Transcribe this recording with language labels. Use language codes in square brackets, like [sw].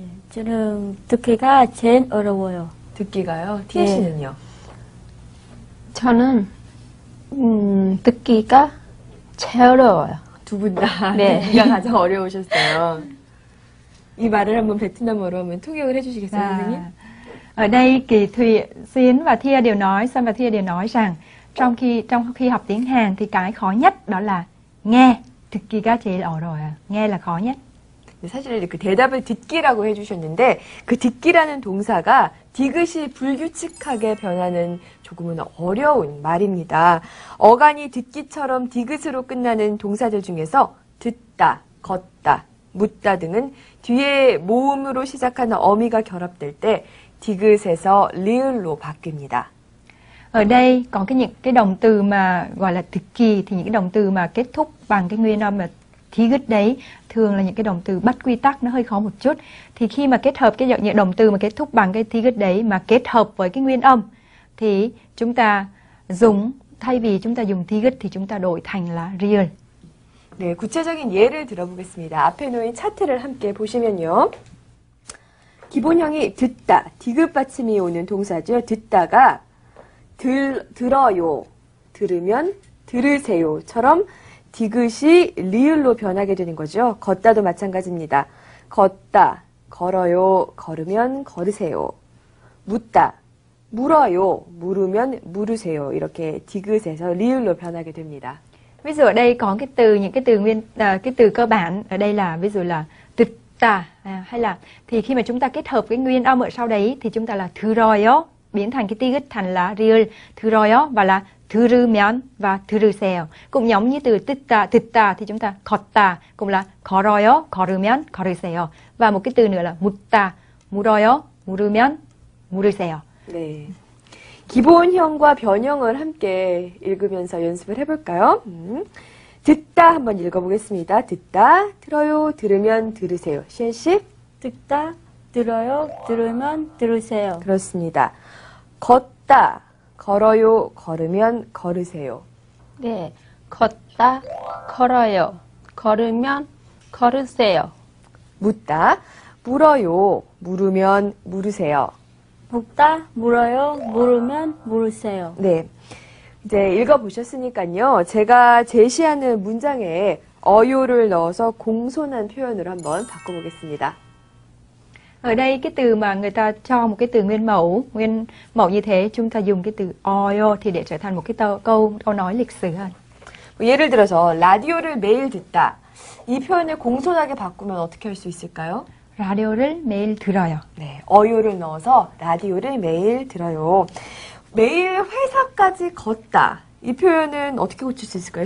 [ko] 저는 듣기가 제일 어려워요. 듣기가요? 티에 씨는요? 저는 듣기가 제일 어려워요. 두 분 다 네. 듣기가 가장 어려우셨어요. 이 말을 한번 베트남어로 한번 통역을 해주시겠어요, 선생님? [vi] Ở đây Kỳ Thùy, Xuyến và Thia đều nói, Sơn và Thia đều nói rằng trong khi học tiếng Hàn thì cái khó nhất đó là nghe. [ko] 듣기가 제일 어려워요. [vi] nghe là khó nhất. [ko] 사실 그 대답을 듣기라고 해주셨는데 그 듣기라는 동사가 디귿이 불규칙하게 변하는 조금은 어려운 말입니다. 어간이 듣기처럼 디귿으로 끝나는 동사들 중에서 듣다, 걷다, 묻다 등은 뒤에 모음으로 시작하는 어미가 결합될 때 디귿에서 리을로 바뀝니다. [vi] Ở đây có những cái động từ mà gọi là thực kỳ thì những cái động từ mà kết thúc bằng cái nguyên âm là thí gứt đấy thường là những cái động từ bắt quy tắc, nó hơi khó một chút. Thì khi mà kết hợp những động từ mà kết thúc bằng cái thí gứt đấy mà kết hợp với cái nguyên âm thì chúng ta dùng, thay vì chúng ta dùng thí gứt thì chúng ta đổi thành là real. [ko] 네, 구체적인 예를 들어보겠습니다. 앞에 놓인 차트를 함께 보시면요. 기본형이 듣다, 디귿 받침이 오는 동사죠. 듣다가 들어요, 들으면 들으세요처럼 디귿이 리을로 변하게 되는 거죠. 걷다도 마찬가지입니다. 걷다, 걸어요, 걸으면 걸으세요. 묻다, 물어요, 물으면 물으세요. 이렇게 디귿에서 리을로 변하게 됩니다. [vi] Ví dụ ở đây có những cái từ cơ bản ở đây là ví dụ là 듣다 hay là thì khi mà chúng ta kết hợp cái nguyên âm ở sau đấy thì chúng ta là 들어요 biến thành cái 디귿 thành là real, 들어요 và là 들으면 và 들으세요. Cũng giống như từ 듣다 thì chúng ta 걷다 cũng là 걸어요, 걸으면 걸으세요. Và một cái từ nữa là 묻다, 물어요, 물으면 물으세요. [ko] 네. 기본형과 변형을 함께 읽으면서 연습을 해볼까요? 듣다 한번 읽어보겠습니다. 듣다, 들어요, 들으면 들으세요. 시엔 씨? 듣다, 들어요, 들으면 들으세요. 그렇습니다. 걷다, 걸어요, 걸으면 걸으세요. 네, 걷다, 걸어요. 걸으면 걸으세요. 묻다, 물어요, 물으면 물으세요. 묻다, 물어요, 물으면 물으세요. 네. 이제 읽어보셨으니까요. 제가 제시하는 문장에 어요를 넣어서 공손한 표현으로 한번 바꿔보겠습니다. [vi] Ở đây cái từ mà người ta cho một cái từ nguyên mẫu như thế chúng ta dùng cái từ 어요 thì để trở thành một cái câu nói lịch sử hơn. [ko] 예를 들어서 라디오를 매일 듣다. 이 표현을 공손하게 바꾸면 어떻게 할 수 있을까요? 라디오를 매일 들어요. 네, 어요를 넣어서 라디오를 매일 들어요. 매일 회사까지 걷다. 이 표현은 어떻게 고칠 수 있을까요?